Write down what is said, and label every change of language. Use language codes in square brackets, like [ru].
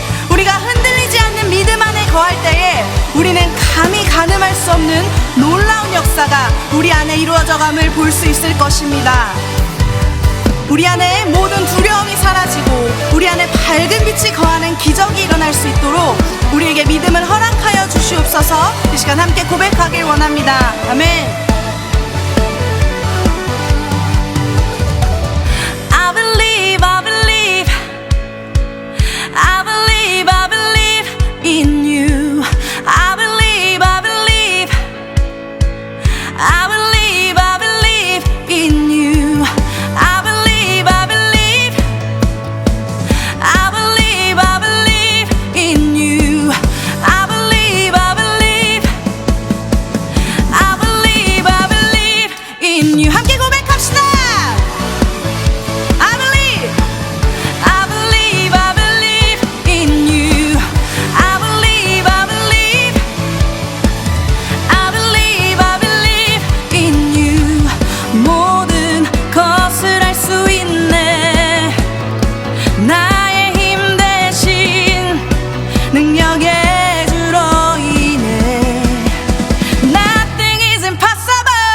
[ko] 우리가 흔들리지 않는 믿음 안에 거할 때에 우리는 감히 가늠할 수 없는 놀라운 역사가 우리 안에 이루어져감을 볼 수 있을 것입니다. 우리 안에 모든 두려움이 사라지고 우리 안에 밝은 빛이 거하는 기적이 일어날 수 있도록 우리에게 믿음을 허락하여 주시옵소서. 이 시간 함께 고백하길 원합니다. 아멘. [en] I believe, I believe, I believe, I believe in you. I believe, I believe, I believe, I believe in you. I believe, I believe, I believe, I believe in you. I believe, I believe, I believe, I believe in you. [ko] 함께 고백합시다. [en] I believe, I believe, I believe in you. I believe, I believe, I believe, I believe in you. [ko] 모든 것을 할 수 있네. 나의 힘 대신 능력의 주로 인해 [en] Nothing is impossible.